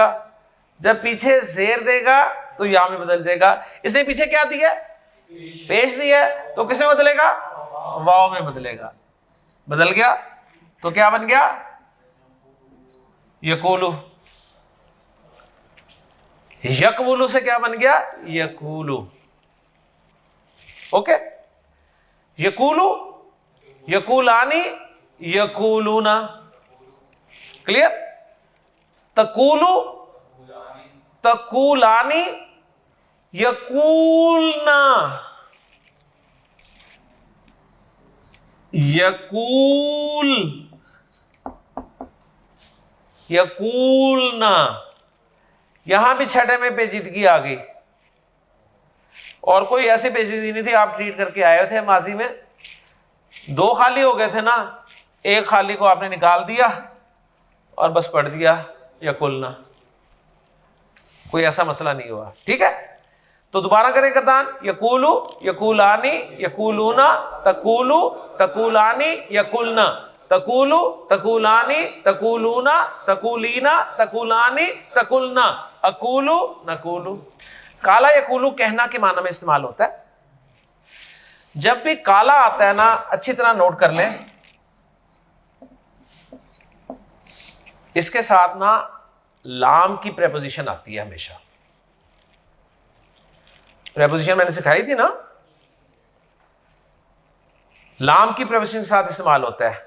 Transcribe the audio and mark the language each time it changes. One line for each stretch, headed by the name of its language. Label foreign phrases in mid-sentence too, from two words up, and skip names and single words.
Urdu: جب پیچھے زیر دے گا تو یا میں بدل جائے گا. اس نے پیچھے کیا دیا? پیش دیا، تو کس میں بدلے گا? واؤ میں بدلے گا۔ بدل گیا تو کیا بن گیا? یقولُ۔ یقوولُ سے کیا بن گیا? یقولُ.
Arabic: ओके, يقولُ، يقولانِ، يقولونَ. क्लियर? تقولُ، تقولانِ، يقلنَ. يقل، يقلنَ.
Urdu: یہاں بھی چھٹے میں پیچیدگی آ گئی، اور کوئی ایسی پیچیدگی نہیں تھی. آپ ٹریٹ کر کے آئے تھے ماضی میں، 2 خالی ہو گئے تھے نا، ایک خالی کو آپ نے نکال دیا اور بس پڑھ دیا یقلنَ. کوئی ایسا مسئلہ نہیں ہوا. ٹھیک ہے، تو دوبارہ کریں گردان.
Arabic: يقولُ، يقولانِ، يقولونَ، تقولُ، تقولانِ، يقلنَ، تقولُ، تقولانِ، تقولونَ، تقولينَ، تقولانِ، تقلنَ، أقولُ، نقولُ. قال يقولُ
Urdu: کہنا کے معنی میں استعمال ہوتا ہے. جب بھی قال آتا ہے نا، اچھی طرح نوٹ کر لیں، اس کے ساتھ نا لام کی پریپوزیشن آتی ہے ہمیشہ. پریپوزیشن میں نے سکھائی تھی نا، لام کی پریپوزیشن کے ساتھ استعمال ہوتا ہے.